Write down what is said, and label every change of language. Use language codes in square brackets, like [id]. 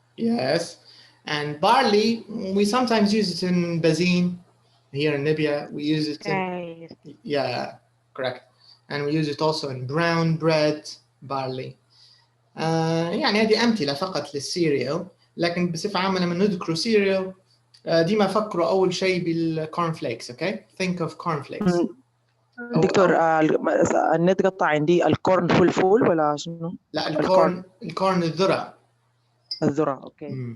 [en] Yes, and barley we sometimes use it in Bazin. Here in Libya, we use it in, yeah, correct. And we use it also in brown bread, barley. [ar] يعني هذه أمثلة فقط للسيريال، لكن بصفة عامة لما نذكر سيريال ديما فكروا أول شيء بالكورنفليكس. [en] Okay, think of cornflakes. [ar] دكتور النت قطع عندي. الكورن فول ولا شنو؟ لا الكورن الذرة. الذرة. اوكي.